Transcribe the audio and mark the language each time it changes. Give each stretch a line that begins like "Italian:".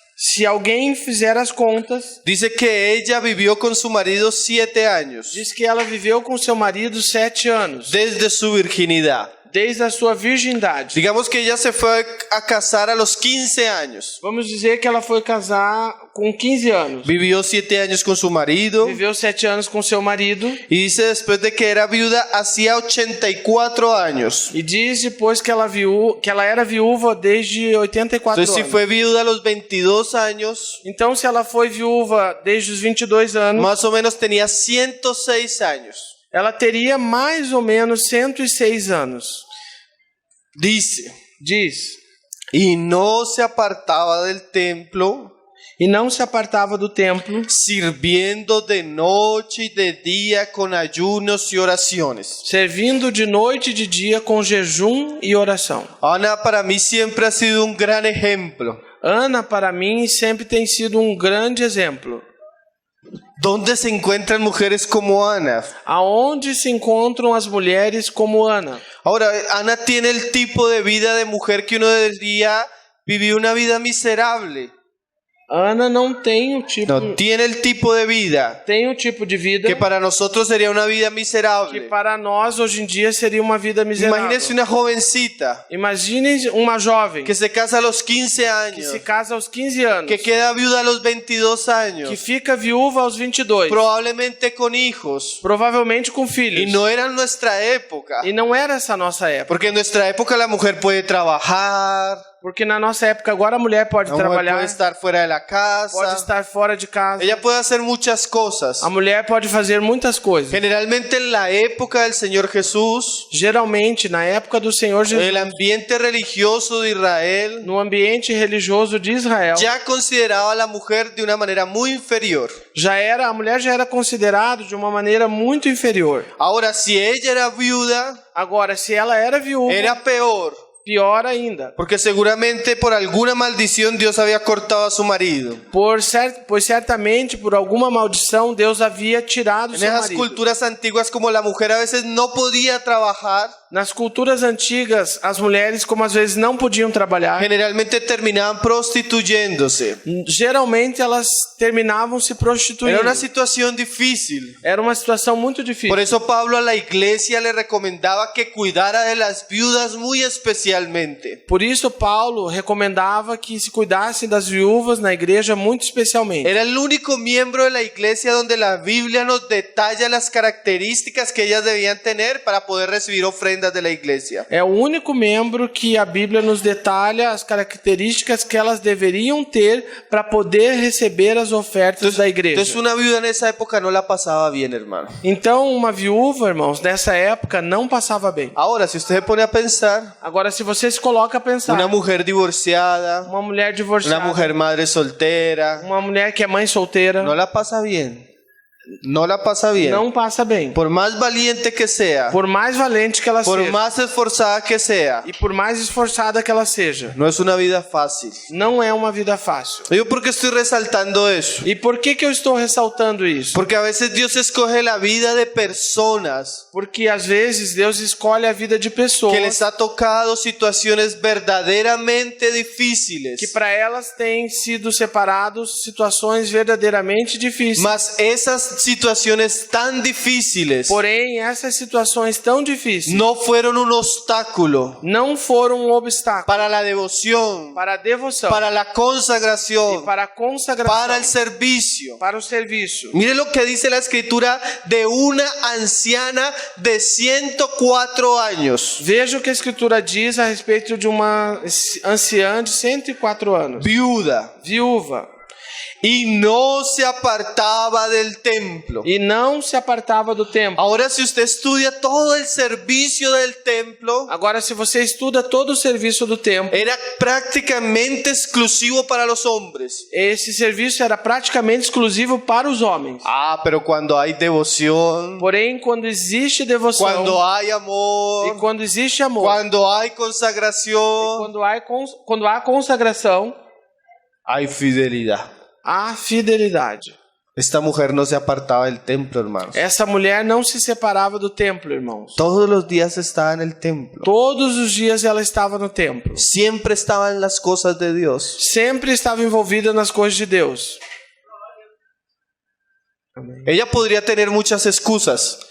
Portuguese: Se alguém fizer as contas,
Spanish: dice que ella vivió con su marido 7 años,
Portuguese: diz que ela viveu com seu marido 7 anos,
Spanish: desde su virginidad.
Portuguese: desde a sua virgindade.
Spanish: Digamos que ella se fue a casar a los 15 años.
Portuguese: Vamos dizer que ela foi casar com 15 anos.
Spanish: Vivió 7 años con su marido.
Portuguese: Viveu 7 anos com seu marido.
Spanish: Y dice después de que era viuda hacía 84 años.
Portuguese: E diz depois que ela era viúva desde 84
Spanish: Entonces si
Portuguese: anos.
Spanish: fue viuda a los 22 años,
Portuguese: Então se ela foi viúva desde os 22 anos,
Spanish: más o menos tenía 106 años.
Portuguese: ela teria mais ou menos 106 anos.
Spanish: Dice,
Portuguese: Diz,
Spanish: y no se apartaba del templo,
Portuguese: e não se apartava do templo,
Spanish: sirviendo de noche y de día con ayunos y oraciones.
Portuguese: servindo de noite e de dia com jejum e oração.
Spanish: Ana para mí siempre ha sido un gran ejemplo.
Portuguese: Ana, para mim, sempre tem sido um grande exemplo.
Spanish: ¿Dónde se encuentran mujeres como Ana?
Portuguese: Aonde se encontram as mulheres como Ana?
Spanish: Ahora, Ana tiene el tipo de vida de mujer que uno diría vivir una vida miserable.
Portuguese: Ana não tem o tipo,
Spanish: No, tiene el tipo de vida
Portuguese: tem o tipo de vida
Spanish: que para nosotros sería una vida
Portuguese: que
Spanish: miserable.
Portuguese: para nós hoje em dia seria uma vida miserável.
Spanish: Imagínese una jovencita
Portuguese: Imagine uma jovem
Spanish: que se casa a los 15
Portuguese: que
Spanish: años,
Portuguese: se casa aos 15 anos,
Spanish: que queda viuda a los 22
Portuguese: que
Spanish: años,
Portuguese: fica viúva aos 22,
Spanish: probablemente con hijos.
Portuguese: provavelmente com filhos.
Spanish: Y no era nuestra época,
Portuguese: E não era essa a nossa época.
Spanish: porque en nuestra época la mujer puede trabajar,
Portuguese: Porque na nossa época agora a mulher pode
Spanish: la mujer
Portuguese: trabalhar,
Spanish: puede estar fuera de la
Portuguese: pode
Spanish: casa,
Portuguese: estar fora de casa.
Spanish: ella puede hacer muchas cosas.
Portuguese: A mulher pode fazer muitas coisas.
Spanish: Generalmente en la época del Señor Jesús,
Portuguese: Geralmente, na época do Senhor Jesus,
Spanish: el ambiente religioso de Israel
Portuguese: no ambiente religioso de Israel,
Spanish: ya consideraba a la mujer de una manera muy inferior.
Portuguese: a mulher já era considerada de uma maneira muito inferior.
Spanish: Ahora, si ella era viuda,
Portuguese: Agora, se ela era viúva,
Spanish: era peor,
Portuguese: pior ainda.
Spanish: porque seguramente por alguna maldición Dios había cortado a su marido.
Portuguese: Pois certamente, por alguma maldição, Deus havia tirado
Spanish: En
Portuguese: seu
Spanish: esas
Portuguese: marido.
Spanish: culturas antiguas, como la mujer a veces no podía trabajar,
Portuguese: Nas culturas antigas, as mulheres, como às vezes não podiam trabalhar,
Spanish: generalmente terminaban prostituyéndose.
Portuguese: geralmente elas terminavam se prostituindo.
Spanish: Era una situación difícil.
Portuguese: Era uma situação muito
Spanish: Por
Portuguese: difícil.
Spanish: eso Pablo a la iglesia le recomendaba que cuidara de las viudas muy especialmente.
Portuguese: Por isso, Paulo recomendava que se cuidassem das viúvas na igreja muito especialmente.
Spanish: Era el único miembro de la iglesia donde la Biblia nos detalla las características que ellas debían tener para poder recibir ofrendas de la iglesia.
Portuguese: É o único membro que a Bíblia nos detalha as características que elas deveriam ter para poder receber as ofertas da igreja.
Spanish: Entonces una viuda en esa época no la pasaba bien, hermano.
Portuguese: Então, uma viúva, irmãos, nessa época não passava bem.
Spanish: Ahora, si usted se pone a pensar,
Portuguese: Agora, se você se coloca a pensar,
Spanish: una mujer divorciada,
Portuguese: uma mulher
Spanish: una
Portuguese: divorciada,
Spanish: mujer madre soltera,
Portuguese: uma mulher que é mãe solteira,
Spanish: no la pasa bien. No la pasa bien.
Portuguese: não passa bem.
Spanish: Por más valiente que sea,
Portuguese: Por mais valente que ela
Spanish: por
Portuguese: seja
Spanish: más esforzada que sea,
Portuguese: e por mais esforçada que ela seja,
Spanish: no es una vida fácil.
Portuguese: não é uma vida fácil.
Spanish: ¿Yo por qué estoy resaltando eso?
Portuguese: E por que eu estou ressaltando isso?
Spanish: Porque a veces Dios escoge la vida de personas
Portuguese: Porque às vezes Deus escolhe a vida de pessoas
Spanish: que les ha tocado situaciones verdaderamente difíciles.
Portuguese: que para elas têm sido separados situações verdadeiramente difíceis.
Spanish: Mas esas situaciones tan difíciles
Portuguese: Porém, essas situações tão difíceis
Spanish: no fueron un obstáculo
Portuguese: não foram um obstáculo
Spanish: para la devoción,
Portuguese: para a devoção,
Spanish: para la
Portuguese: e
Spanish: consagración,
Portuguese: para a consagração,
Spanish: para el servicio.
Portuguese: para o serviço.
Spanish: Mire lo que dice la escritura de una anciana de 104 años,
Portuguese: Veja o que a Escritura diz a respeito de uma anciã de 104 anos,
Spanish: viuda,
Portuguese: viúva,
Spanish: y no se apartaba del templo.
Portuguese: e não se apartava do templo.
Spanish: Ahora, si usted estudia todo el servicio del templo,
Portuguese: Agora, se você estuda todo o serviço do templo,
Spanish: era prácticamente exclusivo para los hombres.
Portuguese: esse serviço era praticamente exclusivo para os homens.
Spanish: Ah, pero cuando hay devoción,
Portuguese: Porém, quando existe devoção,
Spanish: cuando hay
Portuguese: e
Spanish: amor,
Portuguese: quando existe amor,
Spanish: cuando hay consagración,
Portuguese: quando há consagração,
Spanish: hay fidelidad.
Portuguese: há fidelidade.
Spanish: Esta mujer no se apartaba del templo, hermanos.
Portuguese: Essa mulher não se separava do templo, irmãos.
Spanish: Todos los días estaba en el templo.
Portuguese: Todos os dias ela estava no templo.
Spanish: Siempre estaba en las cosas de Dios.
Portuguese: Sempre estava envolvida nas coisas de Deus.
Spanish: Ella podría tener muchas excusas.